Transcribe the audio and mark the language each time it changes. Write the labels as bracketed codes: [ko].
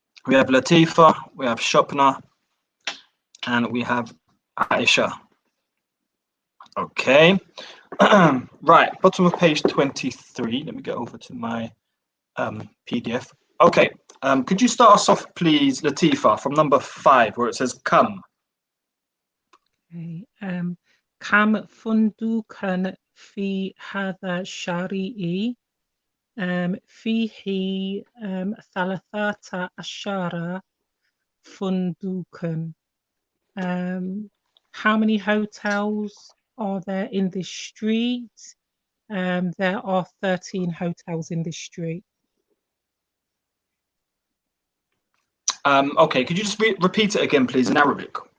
[en] We have Latifa, we have Shopna, and we have Aisha. Okay. Right, bottom of page 23. Let me get over to my PDF. Okay. Could you start us off, please, Latifa, from number 5, where it says come? Okay. [ar] كم فندقاً في هذا الشارع؟ فيه 13 فندقاً. [en] How many hotels are there in this street? There are 13 hotels in this street. Okay, could you just repeat it again, please, in Arabic?